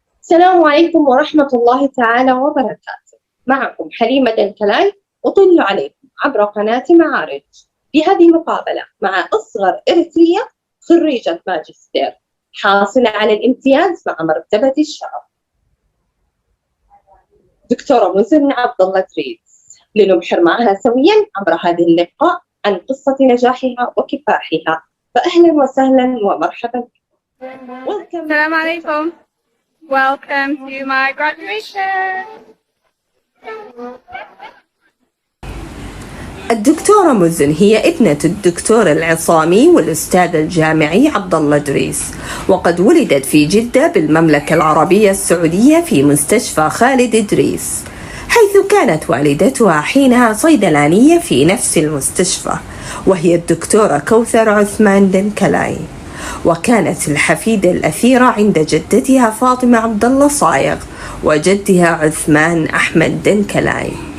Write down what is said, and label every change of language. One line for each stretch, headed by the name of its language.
Arabic: السلام عليكم ورحمة الله تعالى وبركاته. معكم حليمة دنكلاي أطل عليكم عبر قناة معارج بهذه مقابلة مع أصغر ارترية خريجة ماجستير حاصلة على الامتياز مع مرتبة الشرف، دكتورة عبد الله إدريس، لنبحر معها سويا عبر هذه اللقاء عن قصة نجاحها وكفاحها. فأهلا وسهلا ومرحبا. السلام عليكم.
English: Welcome to my graduation.
Arabic: الدكتورة مزن هي ابنة الدكتور العصامي والأستاذ الجامعي عبد الله إدريس، وقد ولدت في جدة بالمملكة العربية السعودية في مستشفى خالد إدريس، حيث كانت والدتها حينها صيدلانية في نفس المستشفى، وهي الدكتورة كوثر عثمان دنكلاي، وكانت الحفيدة الأثيرة عند جدتها فاطمة عبد الله صايغ وجدها عثمان أحمد دنكلاي.